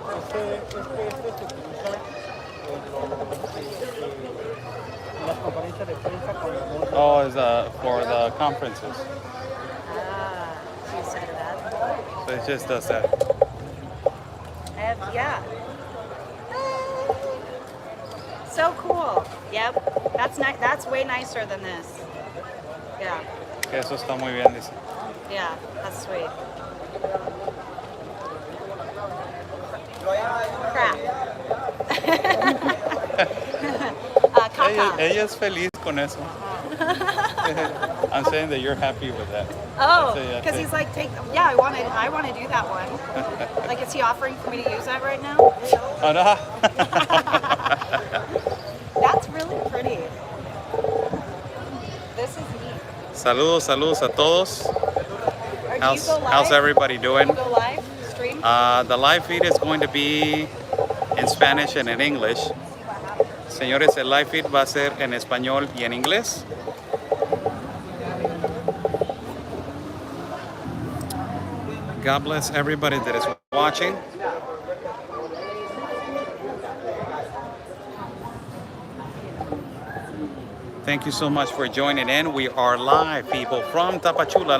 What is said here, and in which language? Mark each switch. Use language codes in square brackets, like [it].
[es] Se utiliza en las conferencias de prensa cuando [en] Oh, is for the conferences. Ah, so you set it up? So it just does that. Yeah. So cool. Yep. That's way nicer than this. Yeah. [es] Que eso está muy bien, dice. [en] Yeah, that's sweet. Crap. [es] Caca. Ella es feliz con eso. [en] I'm saying that you're happy with that. Oh, That's it, because yeah. he's like, yeah, I want to do that one. Like, is he offering for me to use that right now? Oh, no. That's really pretty. This is neat. [es] Saludos a todos. [en] Do you How's go live? everybody doing? Do you go live stream? The live feed is going to be in Spanish and in English. [es] Señores, el live feed va a ser en español y en inglés. [en] God bless everybody that is watching. Thank you so much for joining in. We are live, people, from Tapachula.